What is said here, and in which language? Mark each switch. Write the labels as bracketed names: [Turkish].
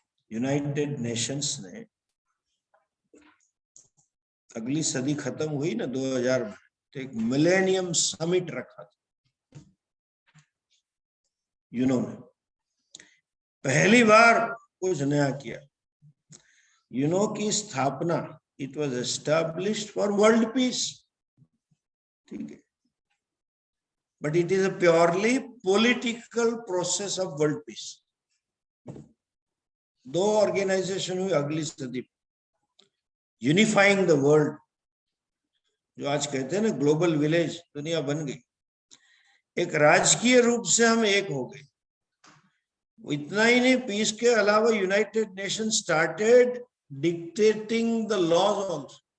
[Hindi] United Nations ने अगली सदी खत्म हुई ना 2000 में, तो एक मिलेनियम समिट रखा था यूनो ने। पहली बार कुछ नया किया। यूनो की स्थापना [English] it was established for world peace. [Hindi] ठीक है, [English] but it is a purely political process of world peace. [Hindi] दो ऑर्गेनाइजेशन हुई अगली सदी, [English] unifying the world, [Hindi] जो आज कहते हैं ना ग्लोबल विलेज, दुनिया बन गई। एक राजकीय रूप से हम एक हो गए। इतना ही नहीं, पीस के अलावा [English] United Nation started dictating the laws also.